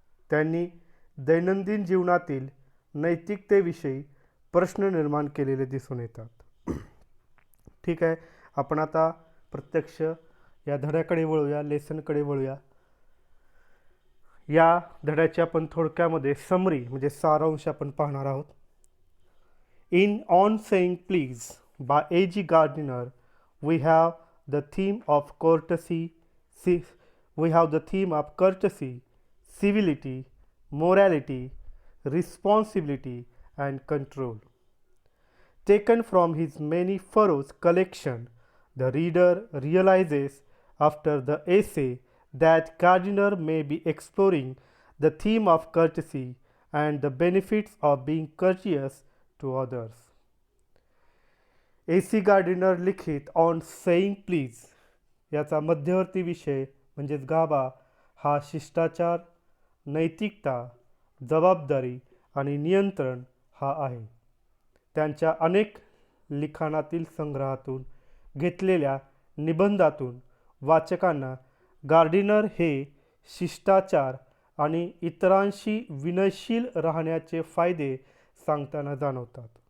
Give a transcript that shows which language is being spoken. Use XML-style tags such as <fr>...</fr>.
<mr>त्यांनी दैनंदिन जीवनातील नैतिकतेविषयी प्रश्न निर्माण केलेले दिसून येतात. ठीक आहे, आपण आता प्रत्यक्ष या धड्याकडे वळूया, लेसनकडे वळूया. या धड्याची आपण थोडक्यामध्ये समरी म्हणजे सारांश आपण पाहणार आहोत.</mr> <en>In on saying please by A G Gardiner we have the theme of courtesy, we have the theme of courtesy, civility, morality, responsibility, and control. Taken from his Many Furrows collection, the reader realizes after the essay that Gardiner may be exploring the theme of courtesy and the benefits of being courteous to others. A C.</en> <mr>Gardiner लिखित on saying please याचा मध्यवर्ती विषय म्हणजेच गाभा हा शिष्टाचार, नैतिकता, जबाबदारी आणि नियंत्रण हा आहे. त्यांच्या अनेक लिखाणातील संग्रहातून घेतलेल्या निबंधातून वाचकांना गार्डिनर हे शिष्टाचार आणि इतरांशी विनयशील राहण्याचे फायदे सांगताना जाणवतात.</mr>